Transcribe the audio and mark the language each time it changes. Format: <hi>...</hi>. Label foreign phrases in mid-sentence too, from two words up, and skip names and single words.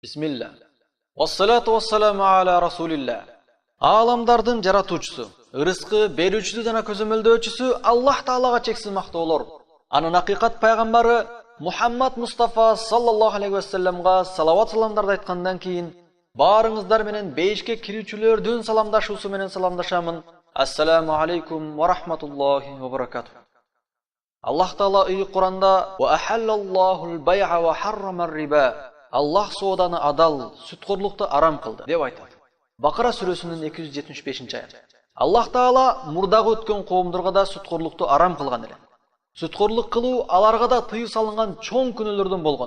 <ar>بسم الله. والصلاة والسلام على رسول الله.</ar> <ky>Аламдардын жаратуучусу, ырыскы берүүчүсү жана көзөмөлдөөчүсү Аллах Таалага чексиз мактоолор. Анын акыйкат пайгамбары Мухаммад Мустафа</ky> <ar>صلى الله عليه وسلم</ar> <ky>салават саламдарды айткандан кийин баарыңыздар менен бейишке кирүүчүлөрдүн саламдашуусу менен саламдашамын.</ky> <ar>السلام عليكم ورحمة الله وبركاته.</ar> <ky>Аллах Таала ыйык Куранда</ky> <ar>«وأحل الله البيع وحرم الربا».</ar> <ky>Аллах сооданы адал, сүткордукту арам кылды деп айтат. Бакара сүрөсүнүн 275-аяты. Аллах Таала мурдагы өткөн коомдорго да сүткордукту арам кылган эле. Сүткорлук кылуу аларга да тыюу салынган чоң күнөөлөрдөн болгон.</ky>